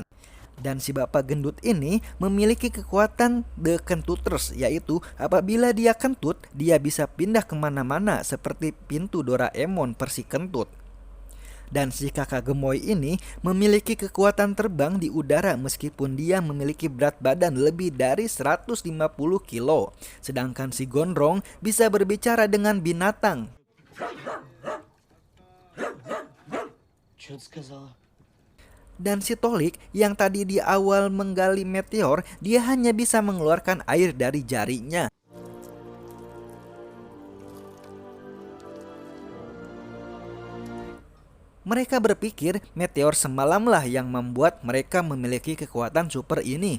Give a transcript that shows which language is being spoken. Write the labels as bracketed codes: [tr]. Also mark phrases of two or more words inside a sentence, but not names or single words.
[id] Dan si bapak gendut ini memiliki kekuatan The Kentuters, yaitu apabila dia kentut, dia bisa pindah kemana-mana seperti pintu Doraemon versi kentut. Dan si kakak gemoy ini memiliki kekuatan terbang di udara meskipun dia memiliki berat badan lebih dari 150 kilo. Sedangkan si gondrong bisa berbicara dengan binatang. [ru] Что ты сказала? [id] Dan si Tolik yang tadi di awal menggali meteor, dia hanya bisa mengeluarkan air dari jarinya. Mereka berpikir meteor semalamlah yang membuat mereka memiliki kekuatan super ini.